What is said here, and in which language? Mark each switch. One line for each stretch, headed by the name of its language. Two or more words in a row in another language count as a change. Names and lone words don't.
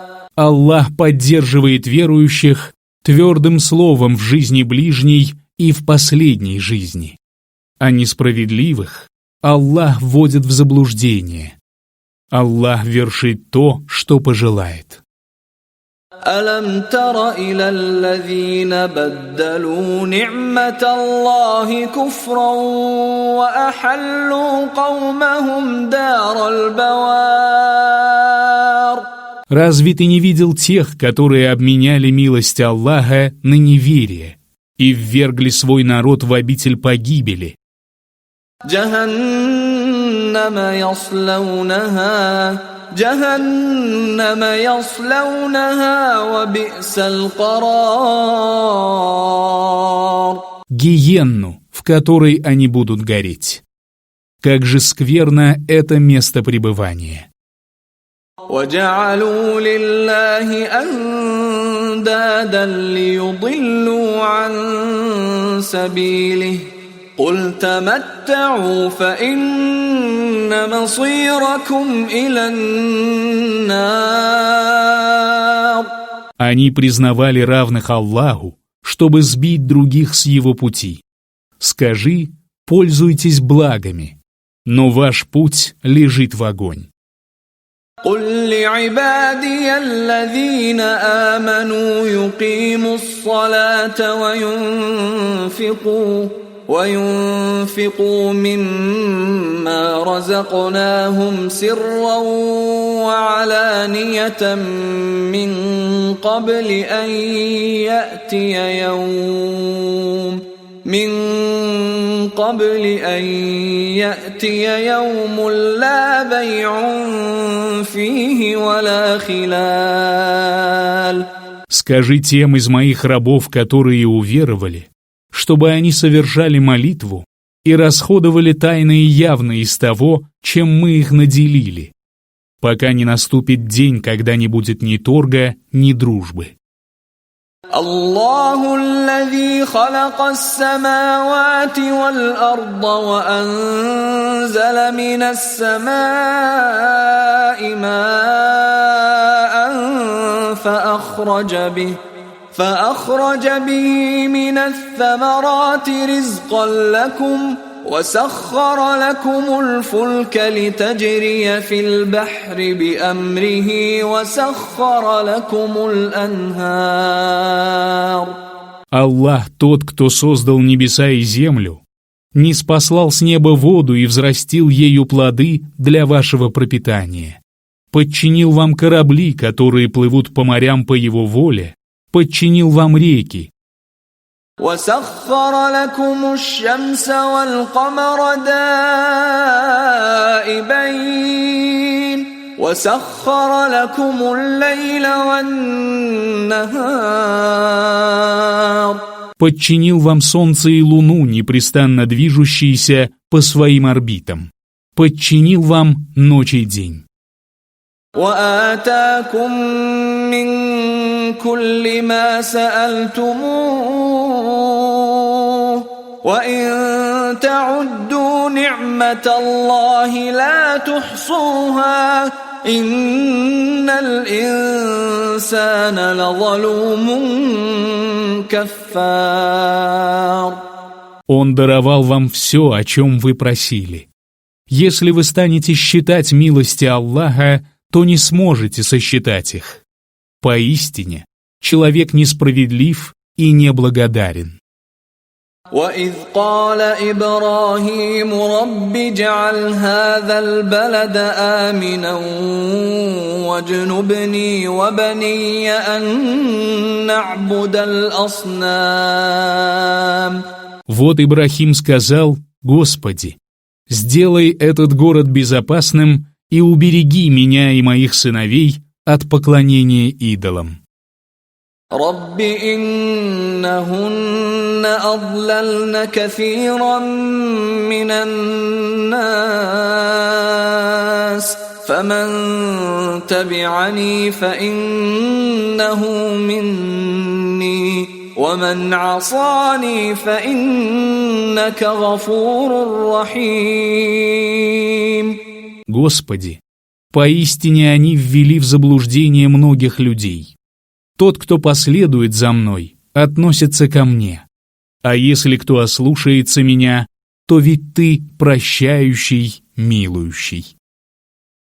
Russian: Аллах поддерживает верующих твердым словом в жизни ближней и в последней жизни. А несправедливых Аллах вводит в заблуждение. Аллах вершит то, что пожелает.
Arabic: ألم تر إلى الذين بدلوا نعمة الله كفرا وأحلوا قومهم دار البوار.
Russian: Разве ты не видел тех, которые обменяли милость Аллаха на неверие и ввергли свой народ в обитель погибели?
Arabic: جهنم يصلونها وبئس القرار.
Russian: Гиенну, в которой они будут гореть. Как же скверно это место пребывания.
Arabic: وجعلوا لله أندادا ليضلوا عن سبيله قل تمتعوا فإن مصيركم إلى النار.
Russian: Они признавали равных Аллаху, чтобы сбить других с его пути. Скажи, пользуйтесь благами, но ваш путь лежит в огонь.
Arabic: قل لعبادي الذين آمنوا يقيموا الصلاة وينفقوا مما رزقناهم سرا وعلانية من قبل أن يأتي يوم لا بيع فيه ولا خلال.
Russian: Скажи тем из моих рабов, которые уверовали, чтобы они совершали молитву и расходовали тайно и явно из того, чем мы их наделили, пока не наступит день, когда не будет ни торга, ни дружбы.
Arabic: الله الذي خلق السماوات والأرض وأنزل من السماء ماء فأخرج به من الثمرات رزقا لكم وسخر لكم الفلك لتجري في البحر بأمره وسخر لكم الأنهار.
Russian: Аллах, тот, кто создал небеса и землю, ниспослал с неба воду и взрастил ею плоды для вашего пропитания, подчинил вам корабли, которые плывут по морям по его воле, подчинил вам реки,
Arabic: وسخر لكم الشمس والقمر دائبين وسخر لكم الليل والنهار.
Russian: Подчинил вам солнце и луну, непрестанно движущиеся по своим орбитам. Подчинил вам ночь и день.
Arabic: وآتاكم من كل ما سألتموه وإن تعدوا نعمة الله لا تحصوها إن الإنسان لظلوم كفار.
Russian: Он даровал вам все, о чем вы просили. Если вы станете считать милости Аллаха, то не сможете сосчитать их. Поистине, человек несправедлив и неблагодарен.
Arabic: وَإِذْ قَالَ إِبْرَاهِيمُ رَبِّ اجْعَلْ هَذَا الْبَلَدَ آمِنًا وَاجْنُبْنِي وَبَنِيَّ أَن نَّعْبُدَ الْأَصْنَامَ.
Russian: Вот Ибрахим сказал: «Господи, сделай этот город безопасным и убереги меня и моих сыновей от поклонения идолам».
Arabic: رب إنهن أضللن كثيرا من الناس فمن تبعني فإنه مني ومن عصاني فإنك غفور رحيم.
Russian: Господи, поистине они ввели в заблуждение многих людей. Тот, кто последует за мной, относится ко мне. А если кто ослушается меня, то ведь ты прощающий, милующий.